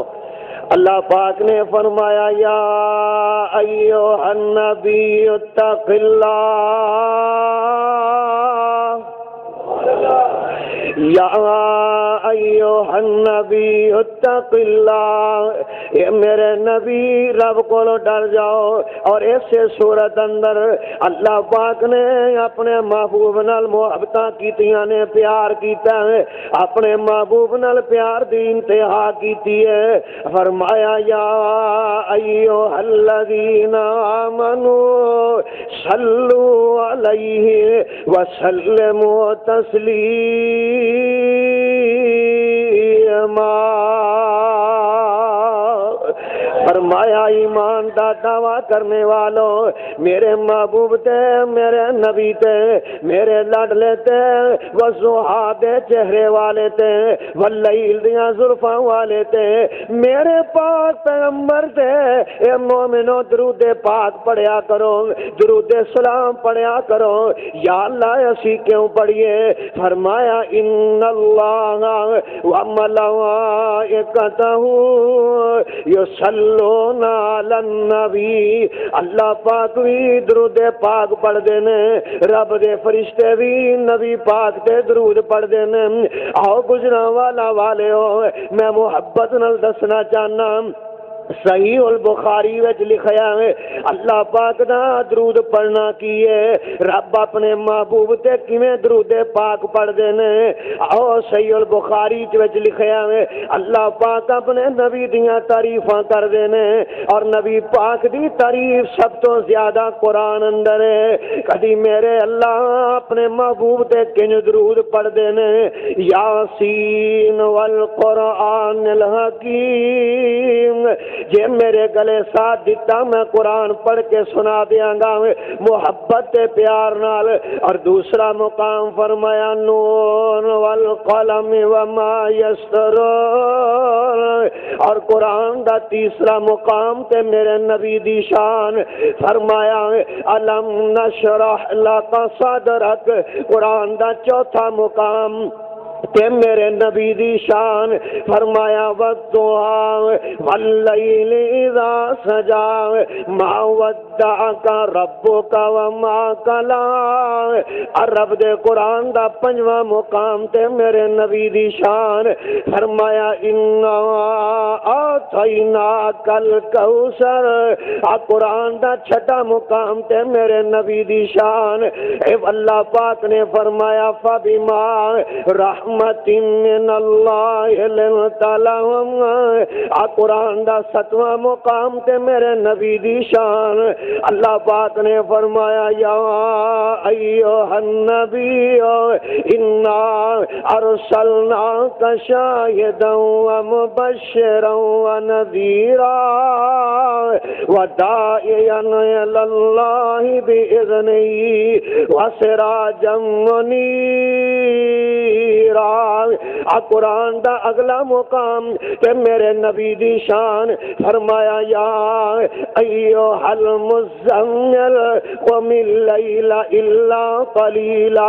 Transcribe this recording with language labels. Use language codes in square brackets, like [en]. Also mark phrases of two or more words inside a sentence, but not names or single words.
[pa] اللہ پاک نے فرمایا [ar] یا ایھا النبی اتق اللہ، یا ایھا النبی اتق اللہ، [pa] اے میرے نبی رب کو ڈر جاؤ. اور ایسے صورت اندر اللہ پاک نے اپنے محبوب نال محبتاں کیتیاں نے، پیار کیتا ہے، اپنے محبوب نال پیار دی انتہا کیتی ہے. [ar] فرمایا یا ایھا الذین آمنوا صلوا علیہ وسلموا تسلیما. [pa] فرمایا ایمان دا دعویٰ کرنے والوں، میرے محبوب تے، میرے نبی تے، میرے لاڈلے تے، وضحیٰ دے چہرے والے تے، واللیل دیاں زلفاں والے تے، میرے پاک پیغمبر تے، اے مومنو درود پاک پڑھیا کرو، درود سلام پڑھیا کرو. یا اللہ اسی کیوں پڑھیے؟ فرمایا [ar] ان اللہ وملائکتہ یصلون علی النبی، [pa] اللہ پاک بھی درود پاک پڑھ دینے، رب دے فرشتے بھی نبی پاک تے درود پڑھ دینے. آؤ گزرا والا والے ہو، میں محبت نال دسنا چاہنا، صحیح البخاری وچ لکھیا ہے اللہ پاک دا درود پڑھنا کی ہے، رب اپنے محبوب تے کیویں درود پاک پڑھ دے نے. او صحیح البخاری وچ لکھیا ہے اللہ پاک اپنے نبی دیاں تعریفاں کر دے نے، اور نبی پاک دی تعریف سب تو زیادہ قرآن اندر ہے. کدی میرے اللہ اپنے محبوب تے کنج درود پڑھ دے نے، [ar] یاسین والقرآن الحکیم. [pa] جے میرے گلے ساتھ دیتا میں قرآن پڑھ کے سنا دیاں گا محبت پیار نال. اور دوسرا مقام فرمایا [ar] نون والقلم وما یسطرون، [pa] اور قرآن دا تیسرا مقام تے میرے نبی دی شان فرمایا [ar] الم نشرح لک صدرک، [pa] قرآن دا چوتھا مقام تے میرے نبی دی شان فرمایا [ar] والضحی واللیل اذا سجا ما ودعک ربک وما قلی۔ [pa] رب دے قرآن دا پنجواں مقام تے میرے نبی دی شان فرمایا [ar] انا اعطیناک الکوثر۔ [pa] قرآن دا چھٹا مقام تے میرے نبی دی شان اے اللہ پاک نے فرمایا [ar] فبما رحمت من اللہ لنت لہم۔ [pa] قرآن دا ستواں مقام تے میرے نبی دی شان اللہ پاک نے فرمایا [ar] یا ایھا النبی انا ارسلناک شاہدا ومبشرا ونذیرا وداعیا الی اللہ بإذنہ وسراجا منیرا۔ [pa] قرآن دا اگلا مقام کہ میرے نبی دی شان فرمایا [ar] یا ایھا المزمل قم اللیل الا قلیلا۔